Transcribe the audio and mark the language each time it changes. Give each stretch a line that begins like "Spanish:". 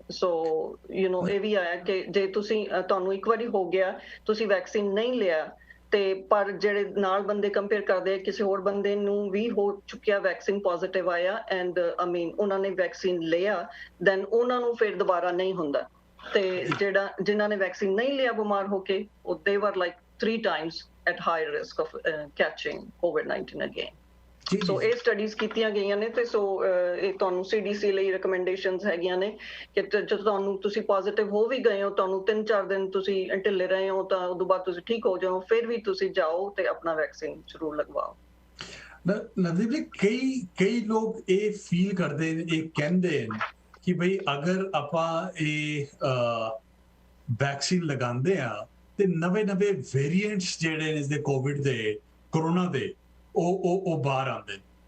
Punjabi: ਸੋ ਇਹ ਵੀ ਆਇਆ ਕਿ ਜੇ ਤੁਹਾਨੂੰ ਇੱਕ ਵਾਰੀ ਹੋ ਗਿਆ, ਤੁਸੀਂ ਵੈਕਸੀਨ ਨਹੀਂ ਲਿਆ, ਤੇ ਪਰ ਜਿਹੜੇ ਨਾਲ ਬੰਦੇ ਕੰਪੇਅਰ ਕਰਦੇ ਕਿਸੇ ਹੋਰ ਬੰਦੇ ਨੂੰ ਵੀ ਹੋ ਚੁੱਕਿਆ, ਵੈਕਸੀਨ ਪੋਜ਼ਿਟਿਵ ਆਇਆ ਐਂਡ ਉਹਨਾਂ ਨੇ ਵੈਕਸੀਨ ਲਿਆ, ਦੈਨ ਉਹਨਾਂ ਨੂੰ ਫਿਰ ਦੁਬਾਰਾ ਨਹੀਂ ਹੁੰਦਾ। ਤੇ ਜਿਨ੍ਹਾਂ ਨੇ ਵੈਕਸੀਨ ਨਹੀਂ ਲਿਆ ਬਿਮਾਰ ਹੋ ਕੇ,
English: they were like 3 times at high risk of catching COVID-19 again।
Punjabi: ਸੋ ਇਹ ਸਟੱਡੀਜ਼ ਕੀਤੀਆਂ ਗਈਆਂ ਨੇ, ਤੇ ਸੋ ਇਹ ਤੁਹਾਨੂੰ CDC ਲਈ ਰეკਮੈਂਡੇਸ਼ਨਸ ਹੈਗੀਆਂ ਨੇ ਕਿ ਜਦੋਂ ਤੁਹਾਨੂੰ ਤੁਸੀਂ ਪੋਜ਼ਿਟਿਵ ਹੋ ਵੀ ਗਏ ਹੋ, ਤੁਹਾਨੂੰ 3-4 ਦਿਨ ਤੁਸੀਂ ਢਿੱਲੇ ਰਹੇ ਹੋ, ਤਾਂ ਉਦੋਂ ਬਾਅਦ ਤੁਸੀਂ ਠੀਕ ਹੋ ਜਾਓ, ਫਿਰ ਵੀ ਤੁਸੀਂ ਜਾਓ ਤੇ ਆਪਣਾ ਵੈਕਸੀਨ ਜ਼ਰੂਰ ਲਗਵਾਓ। ਨਵਦੀਪ ਜੀ, ਕਈ ਲੋਕ ਇਹ ਫੀਲ ਕਰਦੇ ਨੇ, ਇਹ ਕਹਿੰਦੇ ਨੇ ਕਿ ਬਈ ਅਗਰ ਆਪਾਂ ਇਹ ਵੈਕਸੀਨ ਲਗਾਉਂਦੇ ਆ ਤੇ ਨਵੇਂ ਵੇਰੀਐਂਟਸ ਜਿਹੜੇ ਨੇ ਇਸਦੇ ਕੋਵਿਡ ਦੇ, ਕਰੋਨਾ ਦੇ, ਉਹ ਬਾਹਰ ਆਉਂਦੇ ਨੇ।